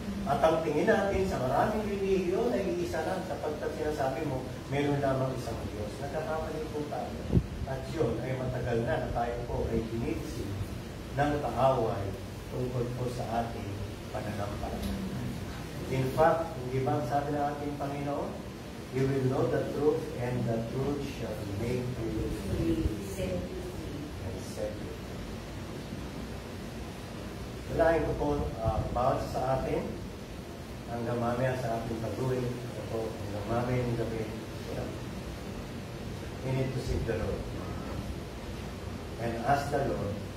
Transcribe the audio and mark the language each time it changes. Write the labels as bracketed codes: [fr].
[tl] At ang tingin natin sa maraming relihiyon ay iisa lang sapagkat sinasabi mo, meron lamang isang Diyos. Nagkakamali po tayo. At yun ay matagal na tayo po ay binibisi ng kaaway tungkol po sa ating pananampalataya. In fact, hindi ba ang sabi ng ating Panginoon, [en] you will know the truth and the truth shall make you free and set you. [tl] Walain ko po bawat sa atin hanggang mamaya sa ating pag-uwi. Ito po, hanggang mamaya yung gabi. [en] We need to seek the Lord and ask the Lord